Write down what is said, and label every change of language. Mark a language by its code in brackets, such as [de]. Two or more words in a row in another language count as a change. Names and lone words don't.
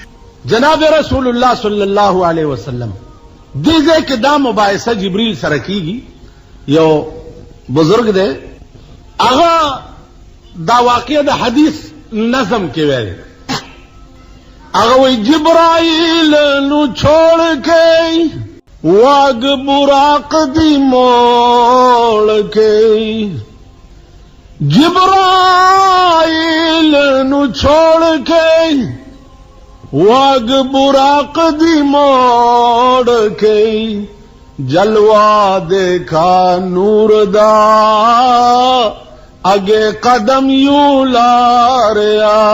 [ps] جناب رسول الله [ar] صلی الله علیه وسلم [ps] دې ځای کې دا مباحثه جبریل سره کیږي. یو بزرگ دی هغه دا واقعه د حدیث نظم کې ویل. هغه وی [pa] جبرائیل نو چھوڑ کے واگ براق دی موڑ کے جبرائیل نوں چھوڑ کے واگ براق دی موڑ کے جلوہ ڈیکھا نور دا اگے قدم یوں لاریا